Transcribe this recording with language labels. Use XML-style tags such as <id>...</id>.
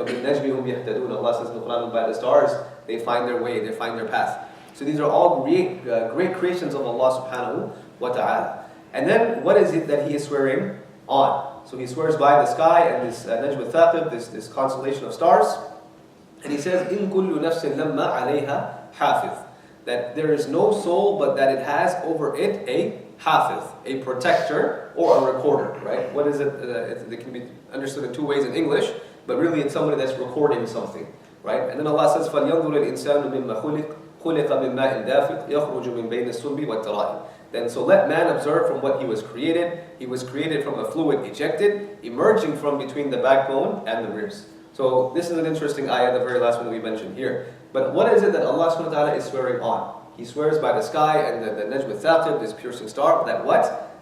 <ar>وَبِالنَّجْمِ هُمْ يَهْتَدُونَ.</ar> <en>Allah says in the Quran, by the stars, they find their way, they find their path. So these are all great creations of Allah subhanahu wa ta'ala. And then what is it that he is swearing on? So he swears by the sky and this Najm al-Thaqib, this constellation of stars.</en> <ar>And he says, إِن كُلُّ نَفْسٍ لَمَّا عَلَيْهَا حَافِظ.</ar> <en>That there is no soul but that it has over it a hafiz, a protector or a recorder, right? What is it? It can be understood in two ways in English, but really it's somebody that's recording something, right?</en> <ar>And then Allah says, فَلْيَنْظُرِ الْإِنسَانُ مِمَّا خُلِقَ مِنْ مَاءٍ دَافِقٍ يَخْرُجُ مِنْ بَيْنِ الصُّلْبِ وَالتَّرَائِبِ.</ar> <en>Then so let man observe from what he was created. He was created from a fluid ejected, emerging from between the backbone and the ribs. So this is an interesting ayah, the very last one that we mentioned here. But what is it that Allah subhanahu wa ta'ala is swearing on? He swears by the sky and the Najm al-Thaqib, this piercing star, that what?</en>